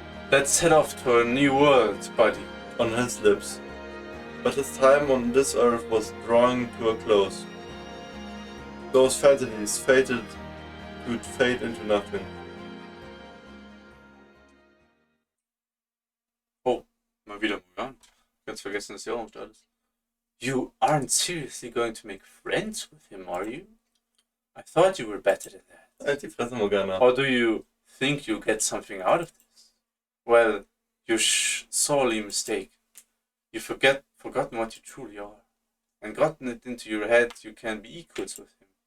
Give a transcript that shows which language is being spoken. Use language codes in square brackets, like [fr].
[en] Let's head off to a new world, buddy. On his lips. But his time on this earth was drawing to a close. Those fantasies would fade into nothing. [de] Oh, mal wieder Morgan. Ganz vergessen, dass sie auch am Start ist. [en] You aren't seriously going to make friends with him, are you? I thought you were better than that. [de] Halt die Fresse, Morgana. [en] Or do you think you'll get something out of this? Well, you're sorely mistaken. You've forgotten what you truly are, and gotten it into your head you can be equals with him.